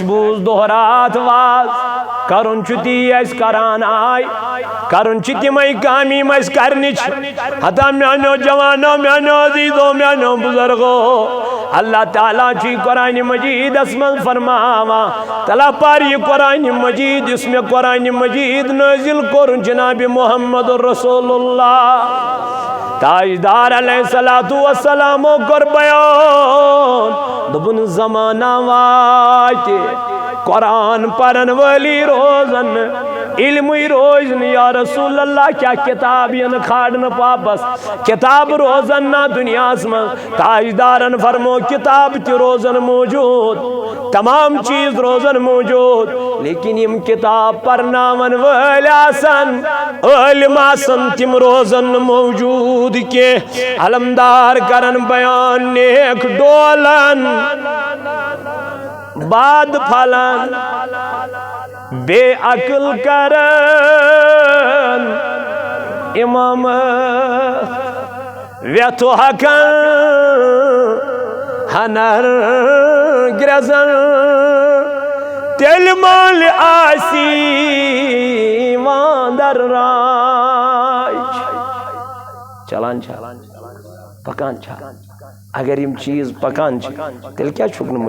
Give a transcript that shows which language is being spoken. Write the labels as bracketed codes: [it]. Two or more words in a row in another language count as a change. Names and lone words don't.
[ks] بوٗز دۄہ رات واز کرُن چھُ تی اَسہِ کران آے کرُن چھِ تِمے کامہِ یِم اَسہِ کرنِچ ہتا میانیو جوانو میانیو عزیزو میانیو بزرگو اللہ تعالیٰ چھُ قرآنِ مجیدس منٛز فرماوان تلا پر یہِ قرآنِ مجید یُس مےٚ قرآنِ مجید نٲزِل کوٚر جنابِ محمد رسول اللہ تاجدار [ar] علیہ الصلوۃ والسلامو [ks] کوٚر بیان دوٚپُن زمانہ واتہِ قرآن پرن وٲلی روزن علمٕے روزِ نہٕ یا رسول اللہ کیٛاہ کِتاب یِنہٕ کھالنہٕ واپس کِتاب روزن نا دُنیاہس منٛز تاجدارن فرمو کِتاب تہِ روزن موجوٗد تمام چیٖز روزن موجوٗد لیکن یِم کِتاب پرناون وٲلۍ آسن عٲلِم آسن تِم روزن نہٕ موجوٗد کینٛہہ علمدار کرن بیان نیک ڈولن باد پھلن بے عقل کرن امامت ویتھو حقن ہنر گرزن تیل مال آسی واندر راج چلان پکان چھا اگر یم چیز پکان تیل کیا چھُکھ نہٕ